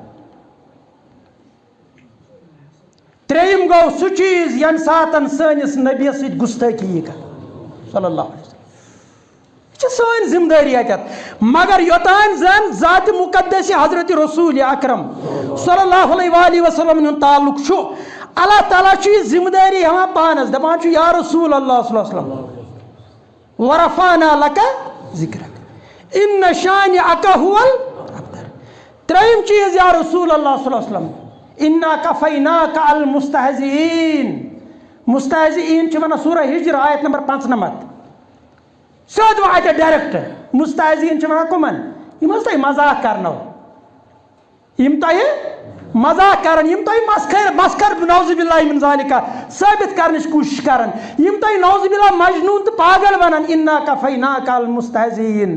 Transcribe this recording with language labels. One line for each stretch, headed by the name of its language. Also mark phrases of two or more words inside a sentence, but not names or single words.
Kashmiri: 3 گوٚو سُہ چیٖز ییٚمہِ ساتہٕ سٲنِس نبیَس سۭتۍ گُستٲخی یی کرنہٕ
Arabic: صلی اللہ علیہ وسلم.
Kashmiri: یہِ چھِ سٲنۍ ذمہٕ دٲری اتٮ۪تھ. مگر یوٚتانۍ زن ذاتِ مُقدس حضرت رسوٗلِ اکرم
Arabic: صلی اللہ علیہ وسلم
Kashmiri: ہُنٛد تعلق چھُ اللہ تعالیٰ چھُ یہِ ذمہٕ دٲری ہٮ۪وان پانس. دپان چھُ
Arabic: یا رسول اللہ صلی اللہ علیہ وسلم ورفعنا لک ذکرک ان شانئک هو الابتر. 3 چیٖز یا رسول اللہ صلی اللہ علیہ وسلم انا کفیناک المستہزئین.
Kashmiri: مستہزئین چھِ ونان سورہ ہجر آیت نمبر 95. سیوٚد وۄنۍ اتٮ۪تھ ڈایریکٹ مستہزئین چھِ ونان کٕمن یِم حظ تۄہہِ مزاق کرنو یِم تۄہہِ مزاق کرن یِم تۄہہِ مسخر
Arabic: نعوذ باللہ من ذالکہ
Kashmiri: ثٲبت کرنٕچ کوٗشش کرن یِم تۄہہِ
Arabic: نعوذ باللہ
Kashmiri: مجنوٗن تہٕ پاگل ونن
Arabic: انا کفیناک المستہزئین.